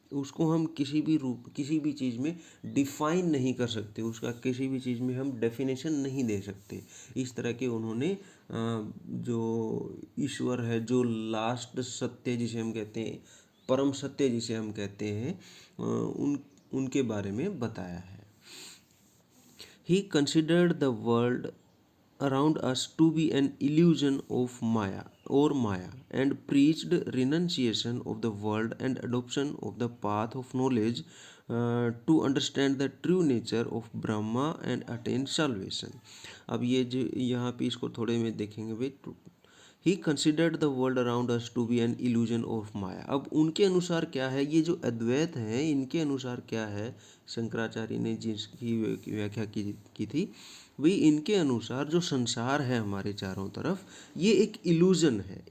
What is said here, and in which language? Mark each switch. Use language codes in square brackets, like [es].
[hi] उसको हम किसी भी रूप, किसी भी चीज़ में डिफाइन नहीं कर सकते, उसका किसी भी चीज़ में हम डेफिनेशन नहीं दे सकते। इस तरह के उन्होंने जो ईश्वर है, जो लास्ट सत्य जिसे हम कहते हैं, परम सत्य जिसे हम कहते हैं, उनके बारे में बताया है। [en] He considered the world around us to be an illusion of Maya, and preached renunciation of the world and adoption of the path of knowledge to understand the true nature of Brahma and attain salvation. [hi] अब ये जो यहाँ पे इसको थोड़े में देखेंगे भाई, [en] He considered the world around us to be an illusion of maya. [hi] अब उनके अनुसार क्या है, ये जो अद्वैत है, इनके अनुसार क्या है, शंकराचार्य ने जिसकी व्याख्या की थी, वही इनके अनुसार जो संसार है हमारे चारों तरफ, ये एक इल्यूजन है।